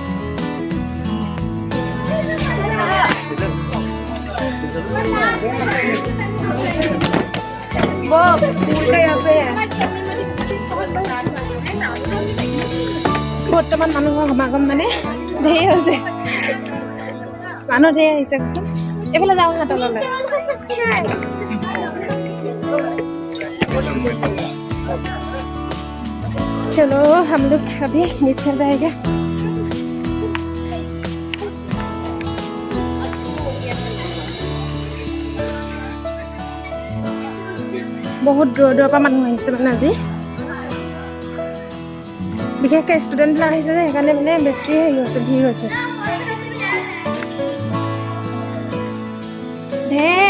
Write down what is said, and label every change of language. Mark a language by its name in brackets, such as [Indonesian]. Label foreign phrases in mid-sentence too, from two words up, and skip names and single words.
[Assamese] বৰ্তমান মানুহৰ সমাগম মানে ধেৰ হৈছে, মানুহ ধেৰ আহিছে কৈছোঁ। এইফালে যাওঁ না তললৈ। [Hindi] चलो हम लोग अभी नीचे जाएंगे। [Assamese] বহুত দূৰৰ পৰা মানুহ আহিছে মানে আজি, বিশেষকৈ ষ্টুডেণ্টবিলাক আহিছে যে, সেইকাৰণে মানে বেছি হেৰি হৈছে, ভিৰ হৈছে ঢেৰ।